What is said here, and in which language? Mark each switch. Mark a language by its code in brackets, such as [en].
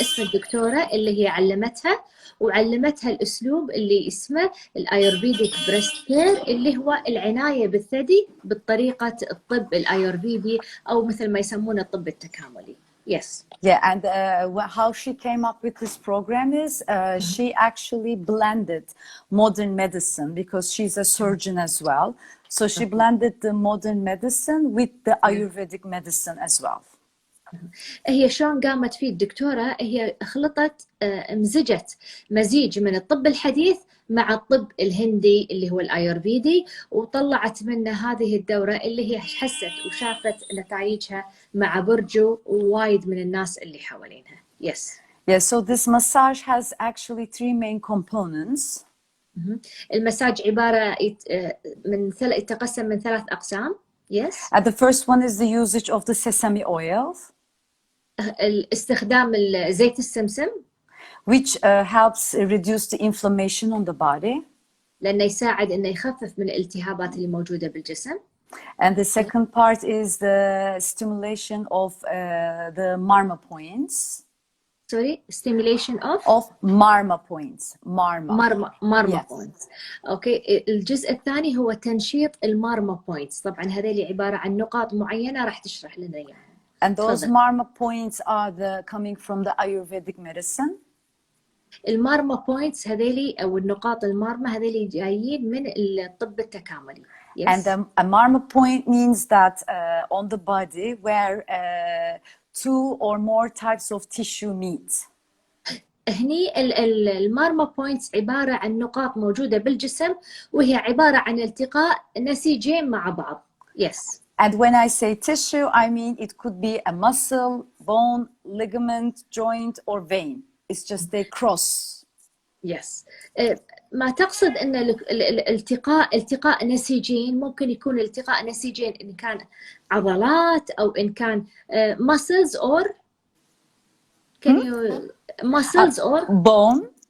[ar] اسم الدكتورة اللي هي علمتها، وعلمتها الأسلوب اللي اسمه الأيورفيديك بريست كير، اللي هو العناية بالثدي بطريقة الطب الأيورفيدي، أو مثل ما يسمونه الطب التكاملي. [en] Yes. Yeah, and how she came up with this program is she actually blended modern medicine, because she's a surgeon as well. So she blended the modern medicine with the Ayurvedic medicine as well. [ar] هي شلون قامت فيه الدكتورة؟ هي خلطت مزجت مزيج من الطب الحديث مع الطب الهندي اللي هو الأيورفيدي، وطلعت منه هذه الدورة اللي هي حست وشافت نتائجها مع بورجو ووايد من الناس اللي حوالينها. [en] Yes. Yeah, so this massage has actually 3 main components. [ar] المساج عبارة يتقسم من 3 أقسام. [en] Yes. The first one is the usage of the sesame oil, [ar] استخدام زيت السمسم، [en] which helps reduce the inflammation on the body. [ar] لأنه يساعد إنه يخفف من الالتهابات اللي موجودة بالجسم. [en] And the second part is the stimulation of the marma points. Sorry, stimulation of marma points. marma Yes. points. [ar] اوكي، الجزء الثاني هو تنشيط المارما بوينتس. طبعا هذول عبارة عن نقاط معينة راح تشرح لنا اياها. [en] And those marma points are coming from the Ayurvedic medicine. [ar] المارما بوينتس هذول او النقاط المارما هذول جايين من الطب التكاملي. [en] Yes. And a marma point means that on the body where 2 or more types of tissue meet. [ar] هني المارما بوينتس عبارة عن نقاط موجودة بالجسم، وهي عبارة عن التقاء نسيجين مع بعض. [en] Yes. And when I say tissue, I mean it could be a muscle, bone, ligament, joint, or vein. It's just they cross. Yes. [ar] ما تقصد ان التقاء نسيجين، ممكن يكون التقاء نسيجين ان كان عضلات او ان كان [en] muscles or can you muscles or bone,